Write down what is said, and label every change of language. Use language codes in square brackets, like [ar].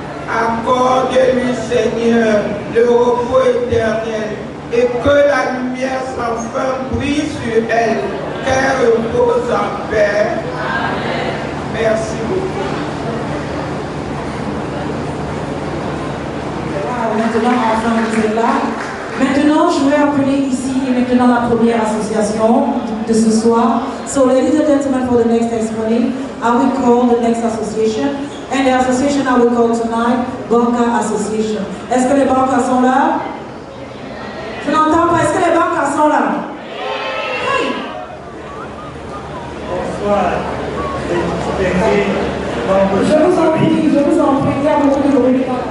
[fr] Accorde-lui, Seigneur, le repos éternel et que la lumière sans fin brille sur elle, qu'elle repose en paix. Amen. Merci beaucoup. maintenant, enfin, vous êtes là. Maintenant, je vais appeler ici et maintenant la première association de ce soir. [en] So, ladies and gentlemen, for the next testimony, I will call the next association. And the association I will call tonight, Banca Association. [fr] Est-ce que les bancas sont là? Je n'entends pas. Est-ce que les bancas sont là? Hey. Bonsoir. Je vous en prie, il y a beaucoup de bruit.